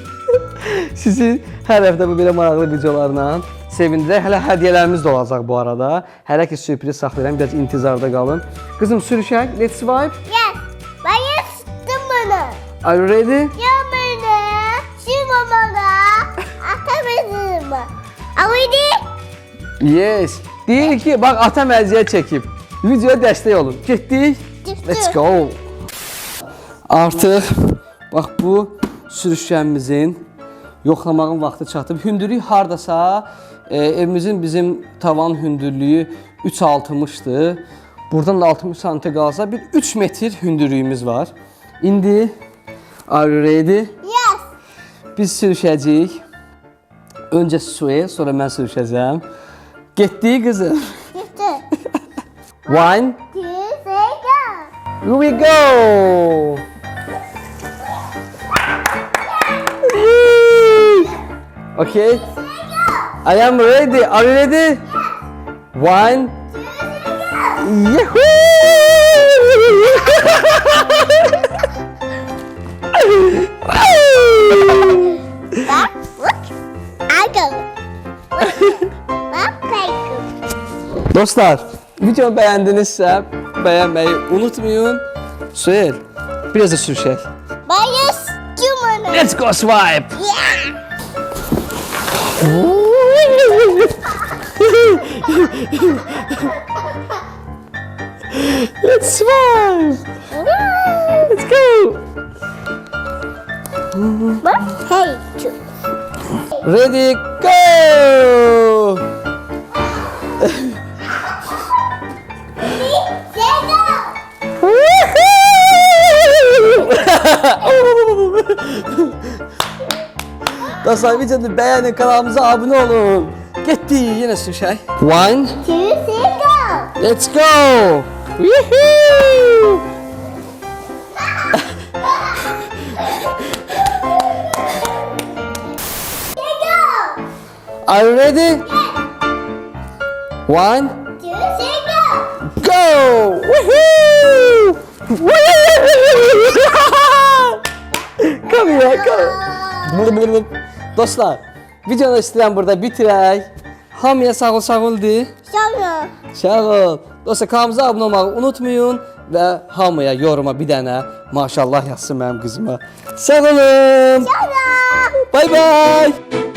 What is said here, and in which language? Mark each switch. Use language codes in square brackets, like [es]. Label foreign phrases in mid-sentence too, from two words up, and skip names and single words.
[az] Sizi hər həftə bu belə maraqlı videolarla sevindirək. Hələ hədiyyələrimiz də olacaq bu arada. Hələ ki sürpriz saxlayıram, biraz intizarda qalın. Qızım, sürüşək, [en] let's swipe. [tr] Yes. Ben yaptım bunu. [en] Are you ready? [tr] Ya bana. Şu mama mı? [en] Ready? Yes. [az] Deyir ki, bax atam əziyyət çəkib. Videoya dəstək olun. Getdik. Getdik. [en] Let's go. [az] Artıq bax bu sürüşkənimizin yoxlamağın vaxtı çatıb. Hündürlük hardasa evimizin bizim tavan hündürlüyü 3.60'dır. Buradan da 60 cm qalsa bir 3 metr hündürlüyümüz var. [en] İndi are you ready? Yes. [az] Biz sürüşəcəyik. Öncə suya, sonra mən sürüşəcəm. Getdik qızım. [tr] Gitti. [en] 1, 2, 3, go. here we go. Okay. I am ready. Are you ready? 1. Bak, look. I go. Bak, I go. [az] Dostlar, videomu bəyəndinizsə, bəyənməyi unutmayın. Suel, biraz da sürüşək. Bias, human. [en] Let's go swipe. Yeah. Let's swipe. Let's go. Bak, hey, two. Ready, go. Say go. [az] Dostlar, videoyu bəyənin, kanalımıza abunə olun. Getdik, yenə sürüşək. 1, 2, 3, [en] go. let's go. Woohoo! Say go. Are you ready? 1, 2, 3, go. go! Woohoo! Come here, come. [az] Dostlar, videonu istəyirəm burada bitirək. Hamıya sağ ol de. Sonra. Sağ ol. Dostlar, kanalımıza abunə olmağı unutmayın və hamıya yoruma bir dənə maşallah yazsın mənim qızıma. Sağ olun. Sonra. [en] Bye bye.